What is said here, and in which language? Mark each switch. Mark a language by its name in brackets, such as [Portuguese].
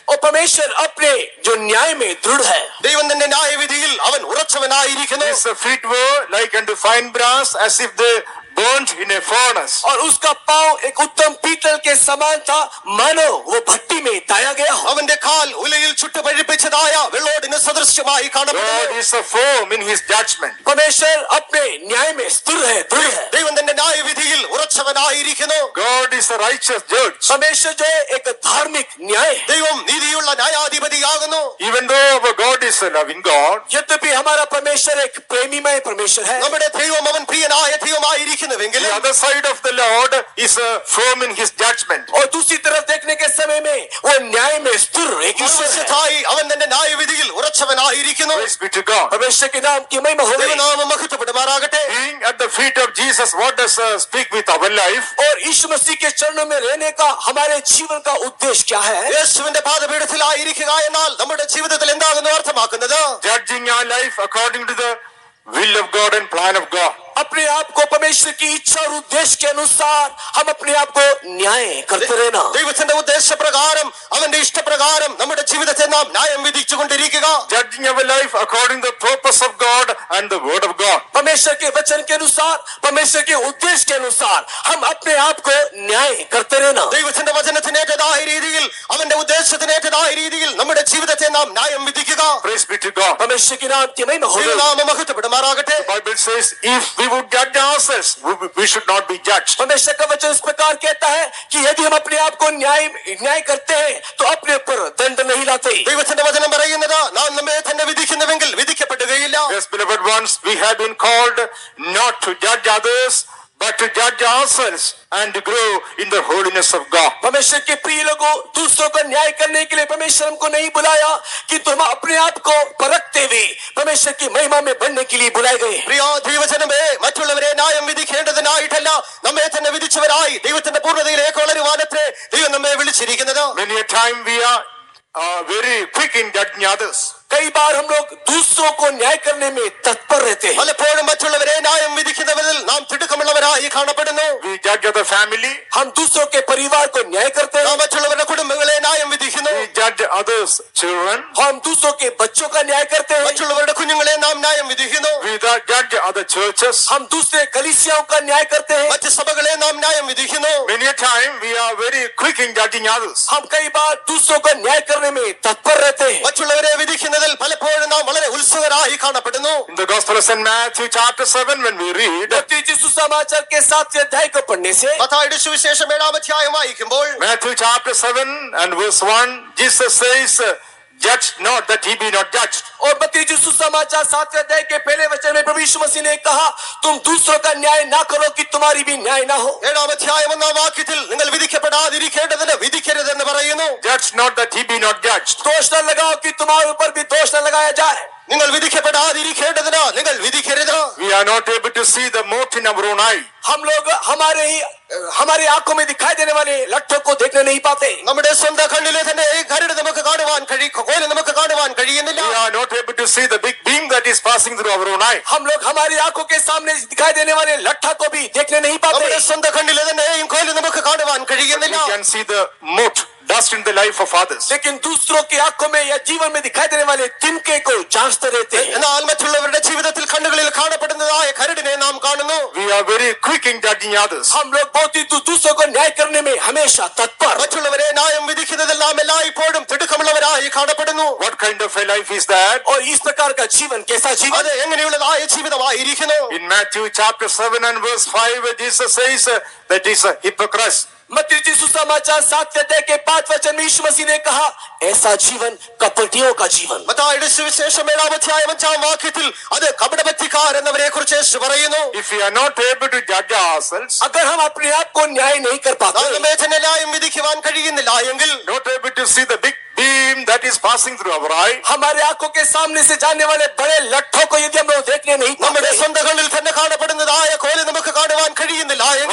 [Hindi] और परमेश्वर अपने जो न्याय में दृढ़ है. [Malayalam] ദൈവം തന്റെ ന്യായവിധിയിൽ അവൻ ഉറച്ചവനായിരിക്കുന്നു. [English] His feet were like unto fine brass, as if they burnt in a furnace. [Hindi] और उसका पांव एक उत्तम पीतल के समान था, मानो वो भट्टी में ताया गया हो. [Malayalam] അവന്റെ കാൽ ഉലയിൽ ചുട്ടുപഴിപ്പിച്ചതായ വെള്ളോടിന് സദൃശ്യമായി [English] God [Malayalam] കാണപ്പെടുന്നു. [English] is firm in his judgment. [Hindi] परमेश्वर अपने न्याय में स्थिर है, दृढ़ है. [Malayalam] ദൈവം തന്റെ ന്യായവിധിയിൽ ഉറച്ചവനായിരിക്കുന്നു. [English] God is a righteous judge. [Hindi] परमेश्वर जो है एक धार्मिक न्याय है. [Malayalam] ദൈവം നീതിയുള്ള ന്യായാധിപതിയാകുന്നു. [English] Even though our God is a loving God, [Hindi] यद्यपि हमारा परमेश्वर एक प्रेमीमय परमेश्वर है, [Malayalam] നമ്മുടെ ദൈവം അവൻ പ്രിയനായ ദൈവമായിരിക്കുന്നുവെങ്കിലും [English] the other side of the Lord is firm in his judgment. [Hindi] और दूसरी तरफ देखने के समय में वो न्याय में स्थिर एक ईश्वर है. [Malayalam] മറുവശത്തായി അവൻ തന്റെ ന്യായവിധിയിൽ ഉറച്ചവനായിരിക്കുന്നു. [English] Praise be to God. [Hindi] परमेश्वर के नाम की महिमा हो. [Malayalam] ദൈവനാമം മഹത്വപ്പെടുമാറാകട്ടെ. [English] Being at the feet of Jesus, what does speak with our life? [Hindi] और यीशु मसीह के चरणों में रहने का हमारे जीवन का उद्देश्य क्या है? [Malayalam] യേശുവിന്റെ പാദപീഠത്തിലായിരിക്കുക എന്നാൽ നമ്മുടെ ജീവിതത്തിൽ എന്താകുന്നു അർത്ഥമാക്കുന്നത്? [English] Judging our life according to the will of God and plan of God. [Hindi] अपने आप को परमेश्वर की इच्छा और उद्देश्य के अनुसार हम अपने आप को न्याय करते रहना. [Malayalam] ദൈവത്തിന്റെ ഉദ്ദേശപ്രകാരം അവന്റെ ഇഷ്ടപ്രകാരം നമ്മുടെ ജീവിതത്തെ നാം ന്യായം വിധിച്ചുകൊണ്ടിരിക്കുക. [English] Judging our life according to the purpose of God and the word of God. [Hindi] परमेश्वर के वचन के अनुसार, परमेश्वर के उद्देश्य के अनुसार हम अपने आप को न्याय करते रहना। [Malayalam] ദൈവത്തിന്റെ വചനത്തിനേറ്റതായ രീതിയിൽ അവന്റെ ഉദ്ദേശത്തിനേറ്റതായ രീതിയിൽ നമ്മുടെ ജീവിതത്തെ നാം ന്യായം വിധിക്കുക. [English] Praise be to God. [Hindi] परमेश्वर की नाम की महिमा हो। [Malayalam] ദൈവനാമം മഹത്വപ്പെടുമാറാകട്ടെ. [English] The Bible says, if we would judge ourselves, we should not be judged. [Hindi] परमेश्वर का वचन इस प्रकार कहता है कि यदि हम अपने आप को न्याय करते हैं तो अपने ऊपर दंड नहीं लाते। [Malayalam] ദൈവത്തിന്റെ വചനം പറയുന്നത് നാം നമ്മെ തന്നെ വിധിക്കുന്നുവെങ്കിൽ വിധിക്കപ്പെടുകയില്ല. [English] Yes, beloved ones, we have been called not to judge others, but to judge ourselves and to grow in the holiness of God. [Hindi] परमेश्वर के प्रिय लोगों, दूसरों का न्याय करने के लिए परमेश्वर हमको नहीं बुलाया कि तुम अपने आप को परखते हुए परमेश्वर की महिमा में बढ़ने के लिए बुलाए गए। [Malayalam] പ്രിയ ദൈവജനമേ, മറ്റുള്ളവരെ ന്യായം വിധിക്കേണ്ടതിനായിട്ടല്ല, നമ്മെ തന്നെ വിധിച്ചവരായി ദൈവത്തിന്റെ പൂർണ്ണതയിലേക്ക് വളരുവാനത്രേ ദൈവം നമ്മെ വിളിച്ചിരിക്കുന്നത്. [English] Many a time we are very quick in judging others. [Hindi] कई बार हम लोग दूसरों को न्याय करने में तत्पर रहते हैं। [Malayalam] പലപ്പോഴും മറ്റുള്ളവരെ ന്യായം വിധിക്കുന്നവരിൽ നാം തിടുക്കമുള്ളവരായി കാണപ്പെടുന്നു. [English] We judge other family. [Hindi] हम दूसरों के परिवार को न्याय करते हैं। [Malayalam] നാം മറ്റുള്ളവരുടെ കുടുംബങ്ങളെ ന്യായം വിധിക്കുന്നു. [English] We judge others' children. [Hindi] हम दूसरों के बच्चों का न्याय करते हैं। [Malayalam] മറ്റുള്ളവരുടെ കുഞ്ഞുങ്ങളെ നാം ന്യായം വിധിക്കുന്നു. [English] We judge other churches. [Hindi] हम दूसरे कलीसियाओं का न्याय करते हैं। [Malayalam] മറ്റ് സഭകളെ നാം ന്യായം വിധിക്കുന്നു. [English] Many a time we are very quick in judging others. [Hindi] हम कई बार दूसरों का न्याय करने में तत्पर रहते हैं। [Malayalam] മറ്റുള്ളവരെ വിധിക്കുന്നതിൽ പലപ്പോഴും നാം വളരെ ഉത്സുകരായി കാണപ്പെടുന്നു. [English] In the Gospel of St. Matthew chapter 7 when we read, [Hindi] मत्ती यीशु समाचार के 7वें अध्याय को पढ़ने से [Malayalam] മത്തായിയുടെ സുവിശേഷം 7-ാം അധ്യായം വായിക്കുമ്പോൾ [English] Matthew chapter 7 and verse 1, Jesus says, judge not that he be not judged. [Hindi] और मत्ती यीशु समाचार 7वें अध्याय के पहले वचन में प्रभु यीशु मसीह ने कहा, तुम दूसरों का न्याय ना करो कि तुम्हारी भी न्याय ना हो। [Malayalam] 7-ാം അധ്യായം 1-ാം വാക്യത്തിൽ നിങ്ങൾ വിധിക്കപ്പെടാതിരിക്കേണ്ടതിന് വിധിക്കരുതെന്ന് പറയുന്നു. [English] Judge not that he be not judged. [Hindi] दोष न लगाओ कि तुम्हारे ऊपर भी दोष न लगाया जाए। [Malayalam] നിങ്ങൾ വിധിക്കപ്പെടാതിരിക്കേണ്ടതിന് നിങ്ങൾ വിധിക്കരുത്. [English] We are not able to see the mote in our own eye. [Hindi] हम लोग हमारी आंखों में दिखाई देने वाले लट्ठों को देखने नहीं पाते। [Malayalam] നമ്മുടെ സ്വന്തം കണ്ണിലെ തന്നെ ഈ കരട് നമുക്ക് കാണുവാൻ കോല് നമുക്ക് കാണുവാൻ കഴിയുന്നില്ല. [English] We are not able to see the big beam that is passing through our own eye. [Hindi] हम लोग हमारी आंखों के सामने दिखाई देने वाले लट्ठा को भी देखने नहीं पाते। [Malayalam] നമ്മുടെ സ്വന്തം കണ്ണിലെ തന്നെ ഈ കോല് നമുക്ക് കാണുവാൻ [English] We [Malayalam] കഴിയുന്നില്ല. [English] can see the mote, dust in the life of others. [Hindi] लेकिन दूसरों की आंखों में या जीवन में दिखाई देने वाले तिनके को जांचते रहते हैं। [Malayalam] എന്നാൽ മറ്റുള്ളവരുടെ ജീവിതത്തിൽ കണ്ണുകളിൽ കാണപ്പെടുന്നതായ കരടിനെ നാം കാണുന്നു. [English] We are very quick in judging others. [Hindi] हम लोग बहुत ही दूसरों को न्याय करने में हमेशा तत्पर। [Malayalam] മറ്റുള്ളവരെ ന്യായം വിധിക്കുന്നതിൽ നാം എല്ലായ്പ്പോഴും തിടുക്കമുള്ളവരായി കാണപ്പെടുന്നു. [English] What kind of a life is that? [Hindi] और इस प्रकार का जीवन कैसा जीवन? [Malayalam] അത് എങ്ങനെയുള്ളതായ ജീവിതമായിരിക്കുന്നു? [English] In Matthew chapter 7 and verse 5, Jesus says that is a hypocrite. [Hindi] मत्ती यीशु समाचार 7वें अध्याय के 5 वचन में यीशु मसीह ने कहा, ऐसा जीवन कपटियों का जीवन। [Malayalam] മത്തായിയുടെ സുവിശേഷം 7-ാം അധ്യായം 5-ാം വാക്യത്തിൽ അത് കപടഭക്തിക്കാരെന്നവരെ കുറിച്ച് യേശു പറയുന്നു. [English] If we are not able to judge ourselves, [Hindi] अगर हम अपने आप को न्याय नहीं कर पाते, [Malayalam] നാം നമ്മെ തന്നെ ന്യായം വിധിക്കുവാൻ കഴിയുന്നില്ല എങ്കിൽ, [English] not able to see the big beam that is passing through our eye, [Hindi] हमारे आंखों के सामने से जाने वाले बड़े लट्ठों को यदि हम लोग देखने नहीं [Malayalam] നമ്മുടെ [Hindi] पाते, [Malayalam] സ്വന്തം കണ്ണിൽ തന്നെ കാണപ്പെടുന്നതായ കോല് നമുക്ക് കാണുവാൻ കഴിയുന്നില്ല എങ്കിൽ,